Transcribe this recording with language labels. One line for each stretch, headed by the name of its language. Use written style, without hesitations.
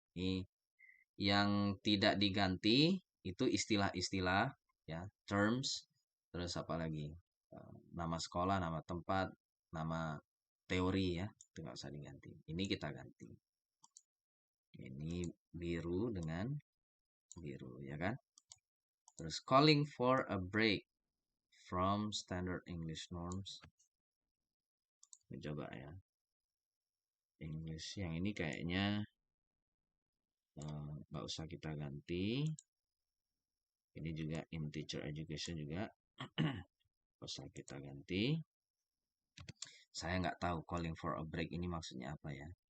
Indonesian: Ini yang tidak diganti itu istilah-istilah ya, terms, terus apa lagi? Nama sekolah, nama tempat, nama teori ya, itu nggak usah diganti. Ini kita ganti. Ini biru dengan biru ya kan?
English: Terus calling for a break from standard English norms.
Indonesian: Coba ya. English yang ini kayaknya nggak usah kita ganti. Ini juga
English: in teacher education
Indonesian: juga nggak usah kita ganti. Saya nggak tahu
English: calling for a break
Indonesian: ini maksudnya apa ya.